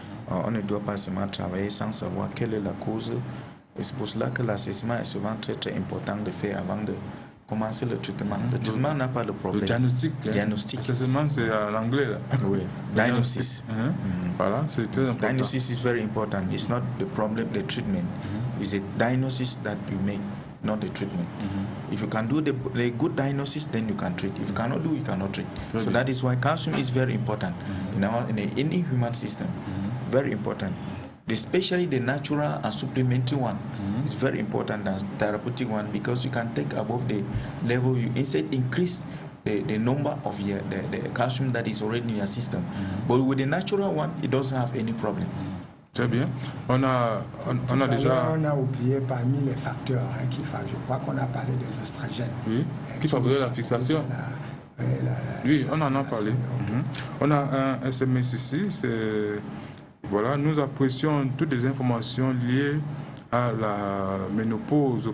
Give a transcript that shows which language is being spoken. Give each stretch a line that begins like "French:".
French: On ne doit pas seulement travailler sans savoir quelle est la cause. Et c'est pour cela que l'assessment est souvent très, très important de faire avant de commencer le traitement. Le traitement n'a pas de problème. Le diagnostic. L'assessment, c'est à l'anglais.
English: Oui. Diagnosis.
French: Voilà, c'est très important.
English: Diagnosis is very important. It's not the problem, the treatment. It's a diagnosis that you make, not the treatment. If you can do the good diagnosis, then you can treat. If you cannot do, you cannot treat. So that is why calcium is very important in any human system. Very important. Especially the natural and supplementary one is very important than therapeutic one, because you can take above the level, you instead increase the number of the calcium that is already in your system. But with the natural one, it doesn't have any problem.
French: Très bien. On a déjà... On a oublié parmi les facteurs je crois qu'on a parlé des oestrogènes. Oui, qui favorisent la fixation. Oui, on en a parlé. On a un SMS ici, c'est... Voilà, nous apprécions toutes les informations liées à la ménopause.